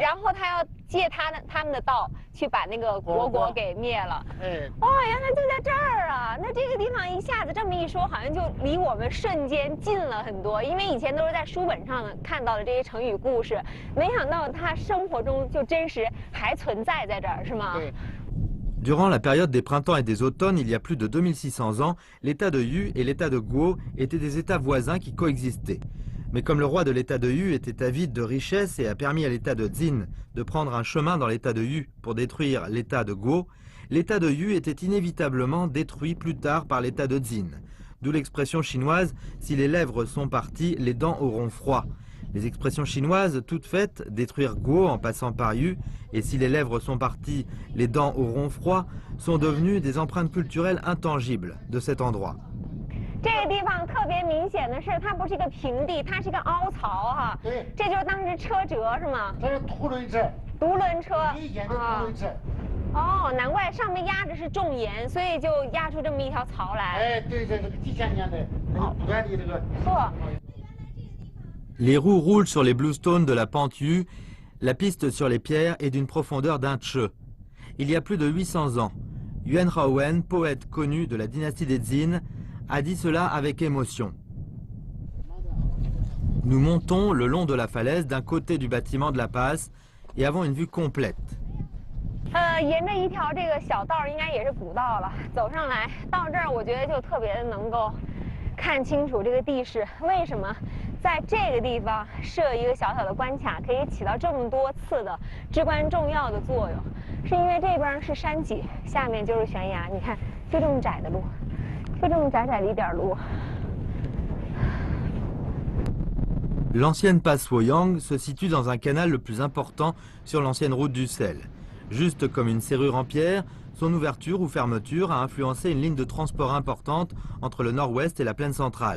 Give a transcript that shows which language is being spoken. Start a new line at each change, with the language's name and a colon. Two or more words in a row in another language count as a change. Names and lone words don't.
Chinese: 然后他要借他们的道去把那个国给灭了。哎，哇，原来就在这儿啊！那这个地方一下子这么一说，好像就离我们瞬间近了很多。因为以前都是在书本上看到的这些成语故事，没想到它生活中就真实还存在在这儿，是吗？对。
French: Durant la période des printemps et des automnes, il y a plus de 2600 ans, l'état de Yu et l'état de Guo étaient des états voisins qui coexistaient. Mais comme le roi de l'état de Yu était avide de richesses et a permis à l'état de Jin de prendre un chemin dans l'état de Yu pour détruire l'état de Guo, l'état de Yu était inévitablement détruit plus tard par l'état de Jin. D'où l'expression chinoise « si les lèvres sont parties, les dents auront froid ». Les expressions chinoises toutes faites, détruire Guo en passant par Yu, et si les lèvres sont parties, les dents auront froid, sont devenues des empreintes culturelles intangibles de cet endroit.
Chinese: 这个地方特别明显的是，它不是一个平地，它是一个凹槽哈。对，这就是当时车辙是吗？这是独轮车。独轮车。以前的独轮车。哦，难怪上面压着是重盐，所以就压出这么一条槽来。哎，对，这个几千年的，不断的这个。呵。
French: Les roues roulent sur les bluestones de la pente Yu, la piste sur les pierres est d'une profondeur d'un che. Il y a plus de 800 ans, Yuan Haowen, poète connu de la dynastie des Jin, a dit cela avec émotion. Nous montons le long de la falaise d'un côté du bâtiment de la passe et avons une vue complète.
Chinese: 沿着一条这个小道，应该也是古道了，走上来到这儿，我觉得就特别的能够看清楚这个地势。为什么在这个地方设一个小小的关卡，可以起到这么多次的至关重要的作用？是因为这边是山脊，下面就是悬崖。你看，就这么窄的路，就这么窄窄的一点路。
French: L'ancienne passe Woyang se situe dans un canal le plus important sur l'ancienne route du sel. Juste comme une serrure en pierre, son ouverture ou fermeture a influencé une ligne de transport importante entre le nord-ouest et la plaine centrale.